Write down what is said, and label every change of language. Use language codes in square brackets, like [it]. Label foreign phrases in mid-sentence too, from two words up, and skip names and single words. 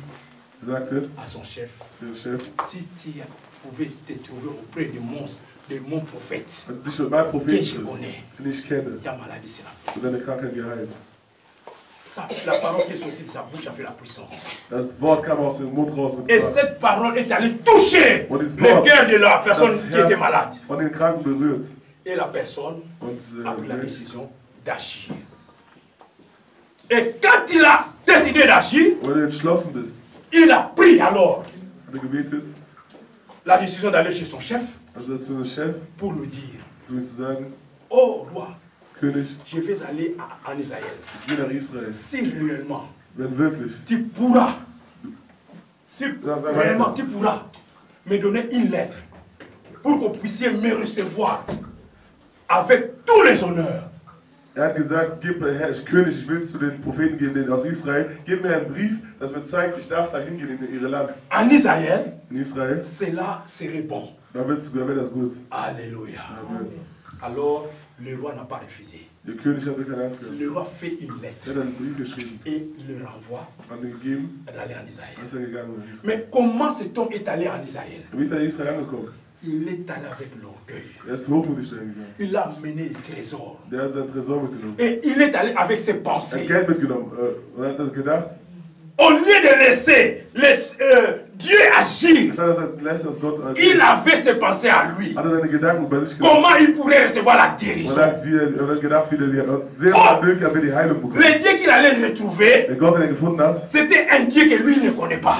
[de] Sie sagte [fr] à son chef, [de] zu ihrem Chef, [fr] si tu pouvais te trouver auprès de mon prophète, [de] wenn du dich mit meinem Propheten [fr] Que je [de] triffst, [fr] connais. [de] den ich kenne, [fr] ta maladie sera. [de] wird deine Krankheit geheilt. [fr] La parole qui est sortie de sa bouche a fait la puissance. [de] Das Wort kam aus dem Mund raus mit [fr] Et [de] Kraft. [fr] cette parole est allée toucher le cœur de la personne qui était malade. [de] Von den Kranken berührt. [fr] Et la personne a pris la décision d'agir. Et quand il a décidé d'agir, il a pris alors la décision d'aller chez son chef pour lui dire, oh roi, je vais aller en Israël. Si réellement tu pourras, me donner une lettre pour que vous puissiez me recevoir avec tous les honneurs. [de] hat gesagt, König, ich will zu den Propheten gehen aus Israel, gib mir einen Brief, das mir zeigt, ich darf da hingehen in ihre Land. [fr] En Israël, Israël, cela serait bon. [de] Dann wäre das gut. [fr] Alléluia. Amen. Alors, le roi n'a pas refusé. [de] Der König hatte keine Angst gehabt. [fr] Le roi fait une lettre. [de] Er hat einen Brief geschrieben. [fr] Et le renvoie d'aller en Israël. [de] Ist er gegangen. [fr] Mais comment cet homme est allé en Israël? [de] Wie ist er in Israel angekommen? [fr] Il est allé avec l'orgueil. [de] Er ist hochmütig dahin gegangen. [fr] Il a amené les trésors. [de] Der hat seinen Tresor mitgenommen. [fr] Et il est allé avec ses pensées. [de] Er hat Geld mitgenommen. Und er hat gedacht, [fr] au lieu de laisser Dieu agir, il avait ses pensées à lui. Comment il pourrait recevoir la guérison? Le Dieu qu'il allait retrouver, c'était un Dieu que lui ne connaît pas.